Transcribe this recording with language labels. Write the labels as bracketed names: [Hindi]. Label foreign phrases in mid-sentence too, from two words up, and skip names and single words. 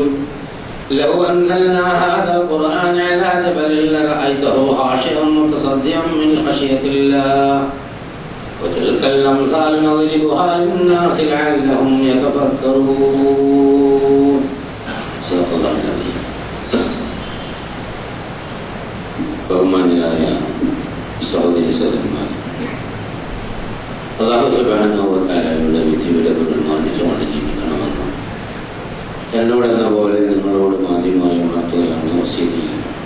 [Arabic] لو أنزلنا هذا القرآن على جبل لرأيته خاشعا متصدعا من خشية الله وتلك الأمثال نضربها للناس لعلهم يتفكرون. صدق الله العظيم. [Malayalam] ബഹുമാന്യരായ സഹോദരി സഹോദരന്മാർ, [Arabic] الله سبحانه و [Malayalam] തആലയുടെ വിധിവിലക്കുകൾ മാനിച്ചുകൊണ്ട് ജീവിക്കണമെന്ന് എന്നോടെന്ന പോലെ നിങ്ങളോട് ആദ്യമായി ഉണർത്തുകയാണ് വസിയത്ത് ചെയ്യുന്നത്.